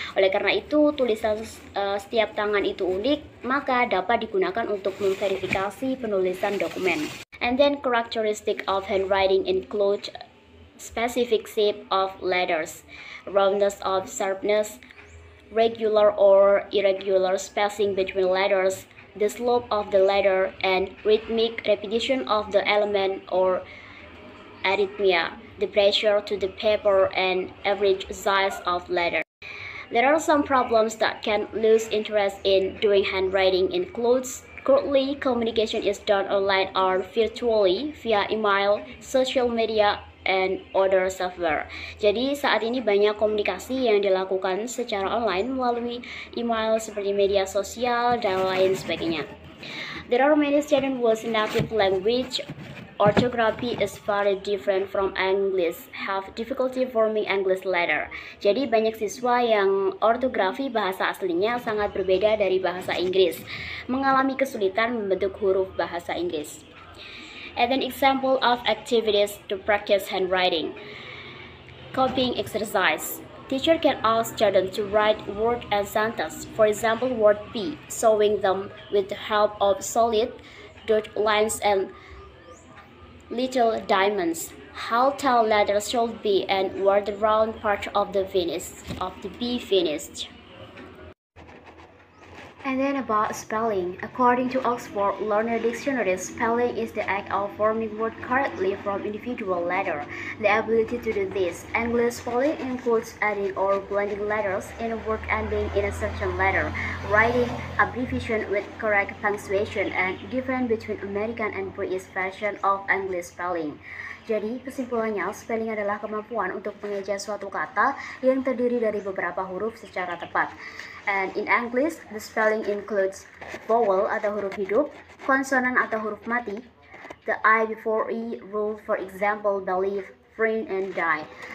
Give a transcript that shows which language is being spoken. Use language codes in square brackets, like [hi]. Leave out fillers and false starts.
[id] Oleh karena itu, tulisan setiap tangan itu unik, maka dapat digunakan untuk memverifikasi penulisan dokumen. [en] And then, characteristic of handwriting include specific shape of letters, roundness of sharpness, regular or irregular spacing between letters, the slope of the letter, and rhythmic repetition of the element or arrhythmia, the pressure to the paper, and average size of letter. There are some problems that can lose interest in doing handwriting includes currently communication is done online or virtually via email, social media, and other software. [id] Jadi saat ini banyak komunikasi yang dilakukan secara online melalui email seperti media sosial dan lain sebagainya. [en] There are many students whose native language orthography is very different from English, have difficulty forming English letter. [id] Jadi banyak siswa yang ortografi bahasa aslinya sangat berbeda dari bahasa Inggris, mengalami kesulitan membentuk huruf bahasa Inggris. [en] And an example of activities to practice handwriting. Copying exercise. Teacher can ask students to write word and sentence. For example, word P, sewing them with the help of solid dot lines and little diamonds. How tall letters should be and where the round part of the B finished. And then about spelling. According to Oxford Learner Dictionary, spelling is the act of forming words correctly from individual letter. The ability to do this. English spelling includes adding or blending letters in a word ending in a certain letter, writing abbreviation with correct punctuation, and difference between American and British version of English spelling. [id] Jadi, kesimpulannya, spelling adalah kemampuan untuk mengeja suatu kata yang terdiri dari beberapa huruf secara tepat. [en] And in English, the spelling includes vowel [id] atau huruf hidup, konsonan atau huruf mati, [en] the I before E rule, for example, believe, friend, and die.